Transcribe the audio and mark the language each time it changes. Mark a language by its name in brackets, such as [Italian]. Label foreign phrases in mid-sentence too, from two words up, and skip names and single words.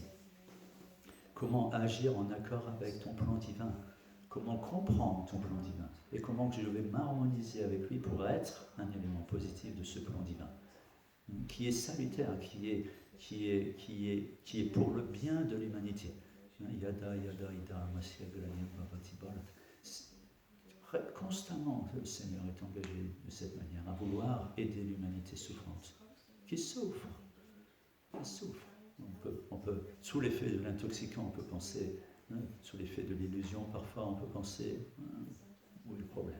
[French] Comment agir en accord avec ton plan divin. Comment comprendre ton plan divin. Et comment je vais m'harmoniser avec lui pour être un élément positif de ce plan divin. Qui est salutaire, qui est pour le bien de l'humanité. [Sanskrit] Yada, yada, ida, masya, glani, bhavati, bharat. [French] Constamment, le Seigneur est engagé de cette manière à vouloir aider l'humanité souffrante, qui souffre. On peut, sous l'effet de l'intoxicant, on peut penser, sous l'effet de l'illusion, parfois on peut penser, où est le problème?